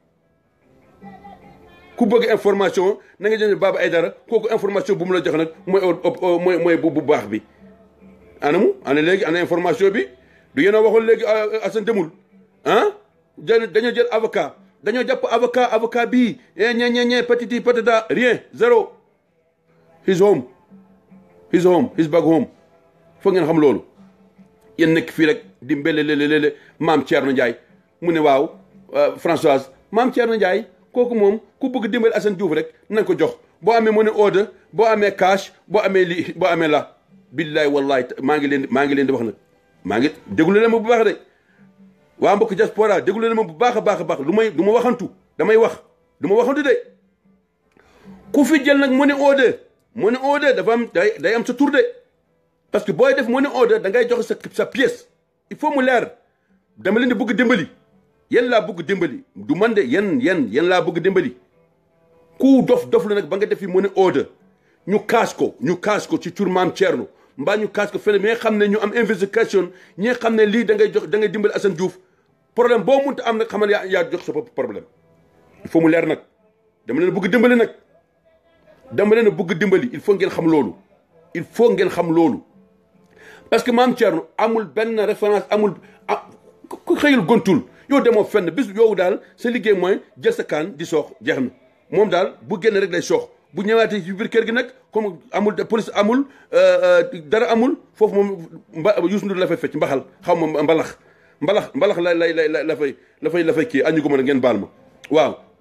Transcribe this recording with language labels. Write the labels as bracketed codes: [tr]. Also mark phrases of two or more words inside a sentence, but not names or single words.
[wo] ku bëgg information na nga dem ci Baba Aydara kooku information bu mu la jox nag mooy bu baax bi ana léegi ana information bi du yéen a waxoon léegi Assane demul dañoo jël avocat dañoo jàpp avocat bii ñe [fr] patiti patata rien zéro [en] his back home [wo] foog ngeen xam loolu yéen nekk fii rek di mbélelelele maam Thierno Ndiaye mu ne waaw Françoise maam Thierno Ndiaye kooku moom ku bëgg dimbali Assane Diouf rek nañ ko jox boo amee [en] money order [wo] boo amee cash boo amee lii boo amee la billaay wallaay maa ngi leen di wax nag maa ngi déglu leen ma bu baax de waa mbokk diaspora déglu leen ma bu baax a baax du ma waxantu damay wax du ma waxantu de ku fi jël nag [en] money order [wo] dafa am day am sa tur de [fr] parce que [wo] booy def [en] money order [wo] da ngay joxe sa [fr] pièce il faut [wo] mu leer dama leen di bëgg dimbali yéen laa bëgg dimbali du man de yéen laa bëgg dimbali ku dof la nag ba nga def fi [en] money order [wo] ñu kaas ko ci tur maam Thierno mbaa ñu kaas ko fële mais xam ne ñu am investigation ñi nga xam ne lii da ngay dimbali Assane Diouf problème boo mënta am nag xamal yaa jox sa bopp [fr] problème il faut [wo] mu leer nag dama leen bëgg dimbali nag [fr] il faut [wo] ngeen xam loolu [fr] parce que [wo] maam Thierno amul benn référence amul ku xëyul gontul yow demoo fenn bis yow daal sa liggéey mooy jël sa kaan di soox jeex na moom daal bu génn rek day soox bu ñëwaatee ci biir kër gi nag comme amul police amul dara amul foofu moom Youssou Ndour la fay fecc mbaxal xaw ma mbalax la fay kii añu ko mën a ngeen baal ma waaw